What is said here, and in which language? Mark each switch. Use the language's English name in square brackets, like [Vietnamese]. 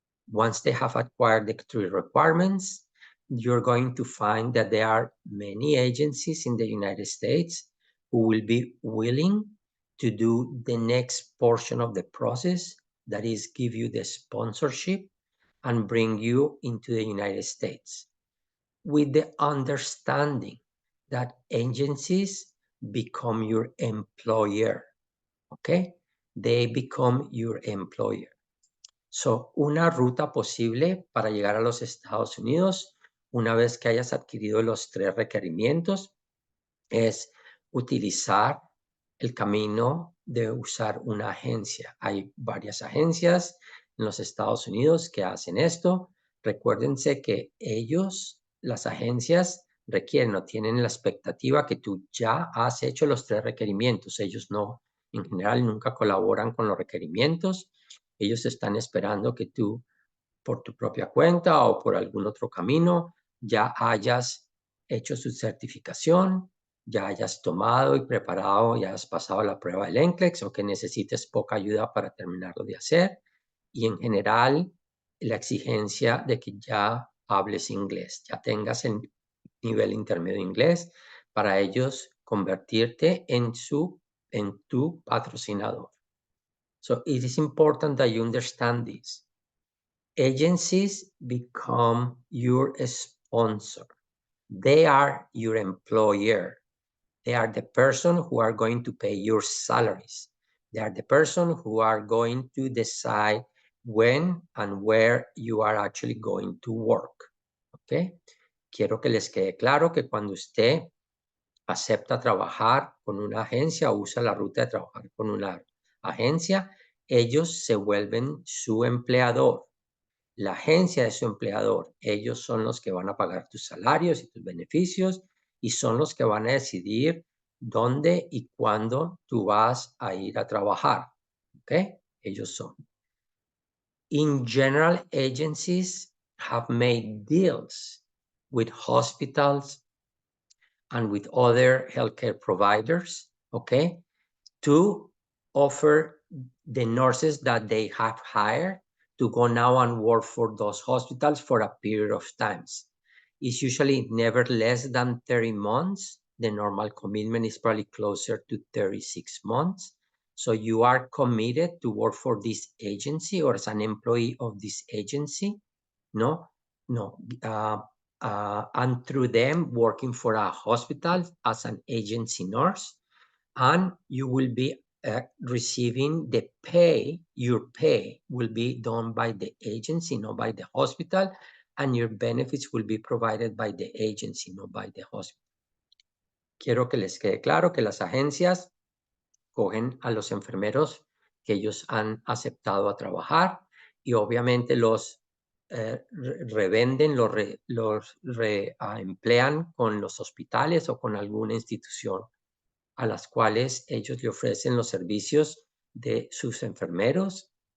[English] Once they have acquired the 3 requirements, you're going to find that there are many agencies in the United States who will be willing to do the next portion of the process, that is, give you the sponsorship and bring you into the United States, with the understanding that agencies become your employer, okay? They become your employer. [Spanish] So, una ruta posible para llegar a los Estados Unidos, una vez que hayas adquirido los 3 requerimientos, es utilizar el camino de usar una agencia. Hay varias agencias en los Estados Unidos que hacen esto. Recuérdense que ellos, las agencias, requieren o tienen la expectativa que tú ya has hecho los 3 requerimientos. Ellos no, en general, nunca colaboran con los requerimientos. Ellos están esperando que tú, por tu propia cuenta o por algún otro camino, ya hayas hecho su certificación, ya hayas tomado y preparado, ya has pasado la prueba del NCLEX o que necesites poca ayuda para terminarlo de hacer. Y en general, la exigencia de que ya hables inglés, ya tengas el nivel intermedio de inglés para ellos convertirte en tu patrocinador. [English] So it is important that you understand this. Agencies become your sponsor. They are your employer. They are the person who are going to pay your salaries. They are the person who are going to decide when and where you are actually going to work. ¿Ok? [Spanish] Quiero que les quede claro que cuando usted acepta trabajar con una agencia o usa la ruta de trabajar con una agencia, ellos se vuelven su empleador. La agencia es su empleador. Ellos son los que van a pagar tus salarios y tus beneficios y son los que van a decidir dónde y cuándo tú vas a ir a trabajar. ¿Ok? Ellos son. [English] In general, agencies have made deals with hospitals and with other healthcare providers, okay, to offer the nurses that they have hired to go now and work for those hospitals for a period of times. It's usually never less than 30 months. The normal commitment is probably closer to 36 months. So you are committed to work for this agency or as an employee of this agency, no, and through them working for a hospital as an agency nurse, and you will be receiving the pay. Your pay will be done by the agency, not by the hospital, and your benefits will be provided by the agency, not by the hospital. [Spanish] quiero que les quede claro que las agencias cogen a los enfermeros que ellos han aceptado a trabajar y obviamente los revenden, los emplean con los hospitales o con alguna institución a las cuales ellos le ofrecen los servicios de sus enfermeros.